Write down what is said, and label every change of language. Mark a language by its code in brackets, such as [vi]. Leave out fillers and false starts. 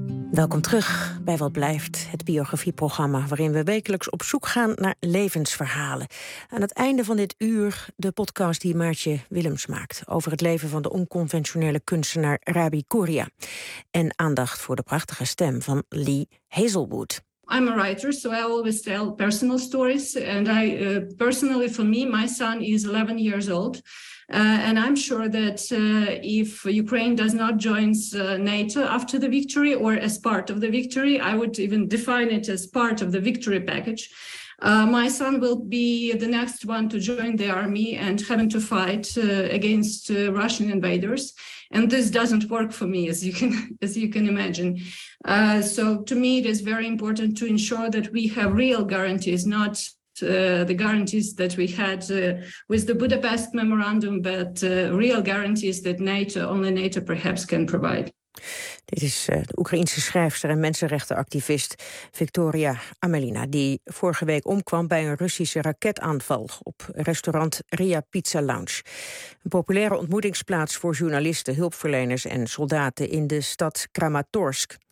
[nl] Welkom terug bij Wat Blijft, het biografieprogramma waarin we wekelijks op zoek gaan naar levensverhalen. Aan het einde van dit uur de podcast die Maartje Willems maakt over het leven van de onconventionele kunstenaar Rabi Kouria. En aandacht voor de prachtige stem van Lee Hazelwood. [en] I'm a writer, so I always tell personal stories. And I personally, for me, my son is 11 years old. And I'm sure that if Ukraine does not join NATO after the victory or as part of the victory, I would even define it as part of the victory package, my son will be the next one to join the army and having to fight against Russian invaders. And this doesn't work for me, as you can imagine. So to me, it is very important to ensure that we have real guarantees, not the guarantees that we had with the Budapest Memorandum, but real guarantees that NATO, only NATO perhaps can provide. [nl] Dit is de Oekraïense schrijfster en mensenrechtenactivist Victoria Amelina, die vorige week omkwam bij een Russische raketaanval op restaurant Ria Pizza Lounge. Een populaire ontmoetingsplaats voor journalisten, hulpverleners en soldaten in de stad Kramatorsk.